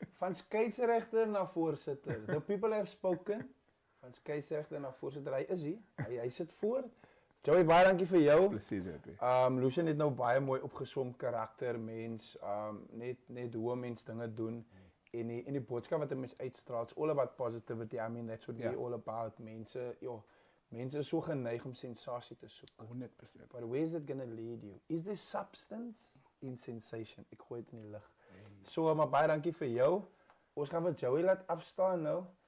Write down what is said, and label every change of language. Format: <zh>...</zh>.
<af>Van skeieregter na voorsitter.</af> <en>The people have spoken.</en> <af>Van skeieregter na voorsitter. Hy is hier. Hy sit voor. Joey, baie dankie vir jou. Presies, JP. Lucian het nou baie mooi opgesom karakter, mens, net hoe 'n mens dinge doen en die boodskap wat 'n mens uitstraal.</af> <en>It's all about positivity. I mean, that's what we're all about.</en> <af>Mense is so geneig om sensasie te soek.</af> <en>100%. But where is that gonna lead you? Is there substance in sensation?</en> <af>Ek gooi dit in die lug. So, maar baie dankie vir jou. Ons gaan vir Joey laat afstaan nou.</af>